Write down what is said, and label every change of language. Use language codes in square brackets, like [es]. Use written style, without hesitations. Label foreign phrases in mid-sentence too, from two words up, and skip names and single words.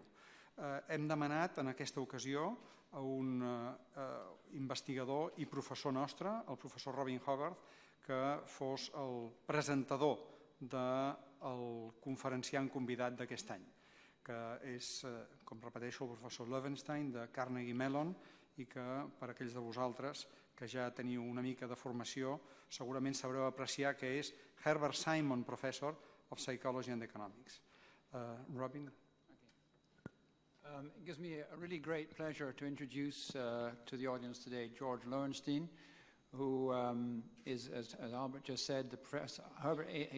[ca] Hem demanat en aquesta ocasió a un investigador i professor nostre, el professor Robin Hogarth, que fos el presentador del conferenciant convidat d'aquest any, que és, com repeteixo, el professor Lewinstein de Carnegie Mellon i que per aquells de vosaltres que ja teniu una mica de formació segurament sabreu apreciar que és [en] Herbert Simon Professor of Psychology and Economics. [ca] Robin? [en] It gives me a really great pleasure to introduce to the audience today George Lowenstein, who is, as Albert just said, the Herbert A.